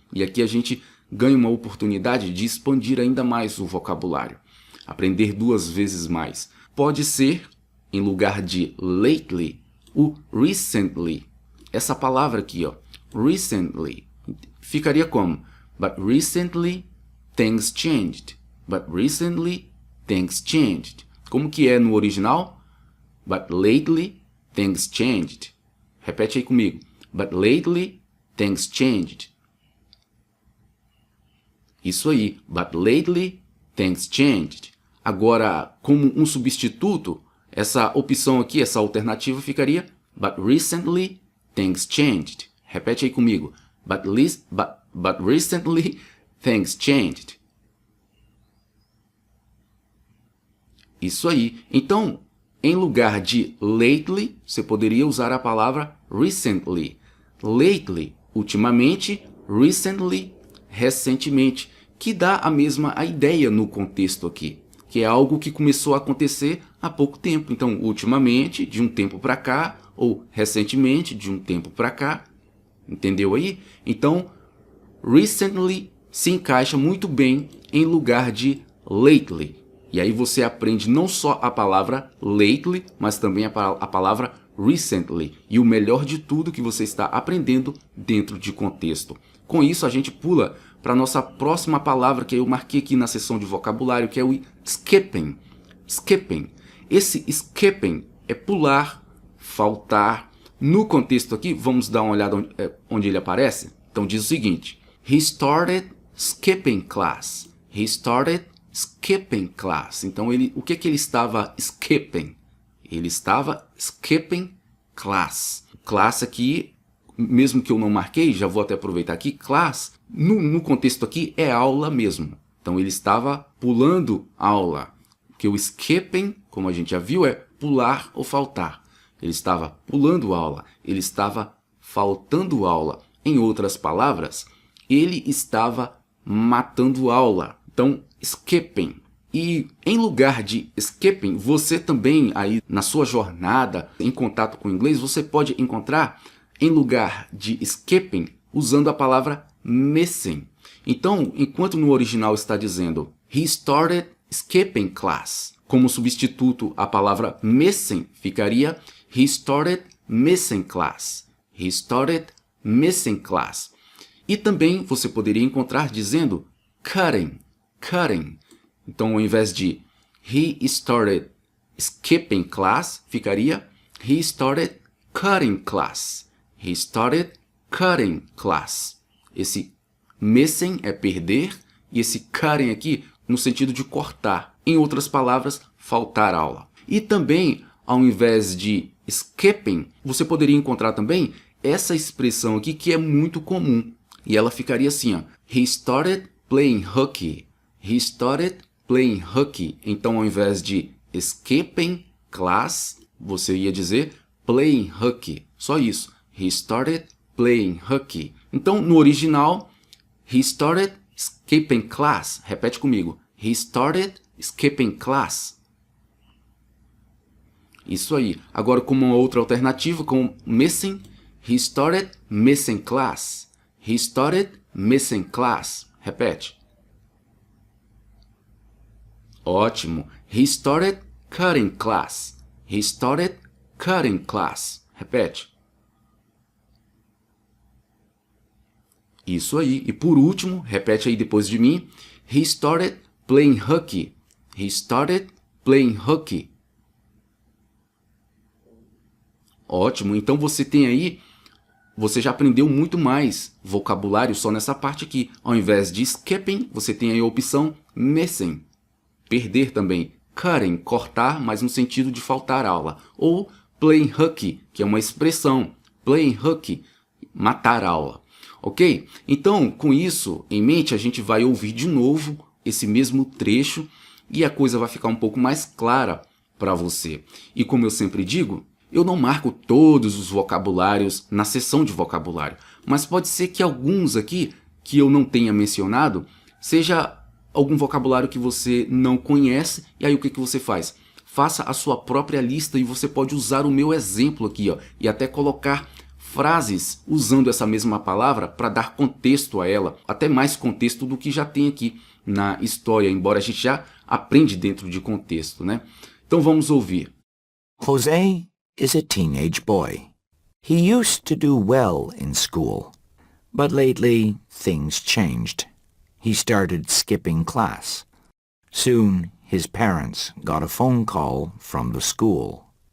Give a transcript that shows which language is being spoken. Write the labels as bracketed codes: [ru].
[pt] E aqui a gente ganha uma oportunidade de expandir ainda mais o vocabulário. Aprender 2 vezes mais. Pode ser, em lugar de lately, o recently. Essa palavra aqui, ó, recently, ficaria como? [en] But recently things changed. But recently things changed. [pt] Como que é no original? [en] But lately things changed. [pt] Repete aí comigo. [en] But lately things changed. [pt] Isso aí. [en] But lately things changed. [pt] Agora, como um substituto, essa opção aqui, essa alternativa ficaria [en] But recently things changed. [pt] Repete aí comigo. [en] But recently things changed. [pt] Isso aí. Então, em lugar de lately, você poderia usar a palavra recently. Lately, ultimamente, recently, recentemente, que dá a mesma ideia no contexto aqui, que é algo que começou a acontecer há pouco tempo. Então, ultimamente, de um tempo para cá, ou recentemente, de um tempo para cá. Entendeu aí? Então, recently se encaixa muito bem em lugar de lately. E aí você aprende não só a palavra lately, mas também a palavra recently. E o melhor de tudo que você está aprendendo dentro de contexto. Com isso, a gente pula para a nossa próxima palavra que eu marquei aqui na seção de vocabulário, que é o skipping. Skipping. Esse skipping é pular, faltar. No contexto aqui, vamos dar uma olhada onde ele aparece. Então diz o seguinte. [en] He started skipping class. He started skipping class. [pt] Então o que ele estava skipping? Ele estava skipping class. Class aqui, mesmo que eu não marquei, já vou até aproveitar aqui. Class, no contexto aqui, é aula mesmo. Então ele estava pulando aula. Porque o skipping, como a gente já viu, é pular ou faltar. Ele estava pulando aula, ele estava faltando aula. Em outras palavras, ele estava matando aula. Então, skipping. E em lugar de skipping, você também aí na sua jornada em contato com o inglês, você pode encontrar em lugar de skipping usando a palavra missing. Então, enquanto no original está dizendo [en] he started skipping class, [pt] como substituto a palavra missing ficaria [en] he started missing class. He started missing class. [pt] E também você poderia encontrar dizendo cutting. [en] Cutting. [pt] Então, ao invés de [en] he started skipping class, [pt] ficaria [en] he started cutting class. He started cutting class. [pt] Esse missing é perder e esse cutting aqui no sentido de cortar. Em outras palavras, faltar aula. E também, ao invés de skipping, você poderia encontrar também essa expressão aqui que é muito comum. E ela ficaria assim, ó. [en] He started playing hockey. He started playing hockey. [pt] Então, ao invés de [en] skipping class, [pt] você ia dizer [en] playing hockey. [pt] Só isso. [en] He started playing hockey. [pt] Então, no original, [en] he started skipping class. [pt] Repete comigo. [en] He started skipping class. [pt] Isso aí. Agora, como uma outra alternativa, com missing, [en] he started missing class. He started missing class. [pt] Repete. Ótimo. [en] He started cutting class. He started cutting class. [pt] Repete. Isso aí. E por último, repete aí depois de mim. [en] He started playing hockey. He started playing hockey. [pt] Ótimo. Então você tem aí, você já aprendeu muito mais vocabulário só nessa parte aqui. Ao invés de skipping, você tem aí a opção missing. Perder também. Cutting, cortar, mas no sentido de faltar aula. Ou playing hockey, que é uma expressão. Playing hockey, matar aula. Ok? Então, com isso em mente, a gente vai ouvir de novo esse mesmo trecho e a coisa vai ficar um pouco mais clara para você. E como eu sempre digo, eu não marco todos os vocabulários na seção de vocabulário, mas pode ser que alguns aqui que eu não tenha mencionado seja algum vocabulário que você não conhece, e aí o que você faz? Faça a sua própria lista e você pode usar o meu exemplo aqui, ó, e até colocar frases usando essa mesma palavra para dar contexto a ela, até mais contexto do que já tem aqui na história, embora a gente já aprende dentro de contexto, né? Então vamos ouvir. [en] Jose is a teenage boy. He used to do well in school, but lately things changed. He started skipping class. Soon his parents got a phone call from the school.